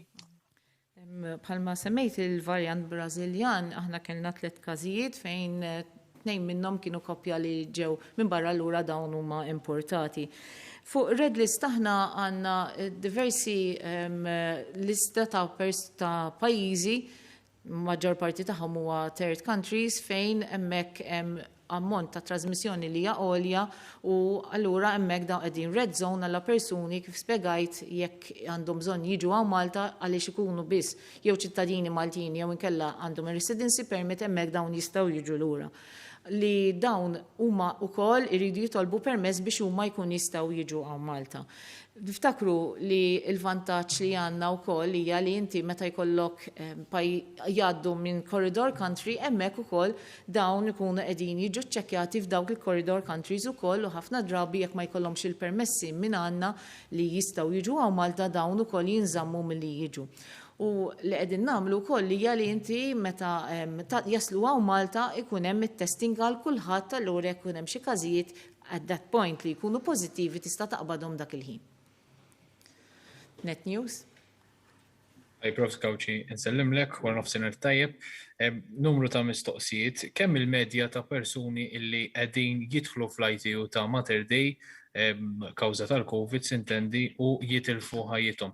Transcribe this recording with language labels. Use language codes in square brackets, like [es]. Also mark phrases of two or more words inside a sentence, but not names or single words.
[mt] Bħalma semmejt il-varjant Brażiljan aħna kellna 3 każijiet fejn 2 minnhom kienu koppja li ġew minn barra lura dawn huma importati. Fuq [en] red list [mt] aħna għandna diversi lista ta' pajjiżi, maġġor parti tagħhom huwa [en] third countries [mt] fejn hemmhekk hemm ammont ta' trasmissjoni li hija għolja u allura hemmhekk dawn qegħdin [en] red zone [mt] għal persuni kif spjegajt jekk għandhom bżonn jiġu għaw Malta għaliex ikunu biss jew ċittadini Maltini jew inkella għandhom ir- [en] residency permit [mt] hemmhekk dawn jistgħu jiġu lura. Li dawn huma wkoll iridu jitolbu permess biex huma jkun jistgħu jiġu għaw Malta. Niftakru li l-vantaġġ li għandna wkoll hija li inti meta jkollok jgħaddu minn [en] corridor country [mt] hemmhekk ukoll dawn ikunu qegħdin jiġu ċċekkjati f'dawk il- [en] corridor countries [mt] ukoll u ħafna drabi jekk ma jkollhomx il-permessi minn għandna li jistgħu jiġu għaw Malta dawn ukoll jinżammu milli jiġu. U li qegħdin nagħmlu wkoll hija li inti meta jaslu għaw Malta ikun hemm it-testing għal kulħadd allura jekk ikun hemm xi każijiet [en] at that point [mt] li jkunu pożittivi tista' taqbadhom dak il-ħin. Net News. Prof. Skawċi, nsellimlek, wara nofsinhar tajjeb. Numru ta' mistoqsijiet, kemm il-medja ta' persuni illi qegħdin jidħlu fl-ITU ta' Mater Dei kawża tal-COVID sintendi u jitilfu ħajjithom.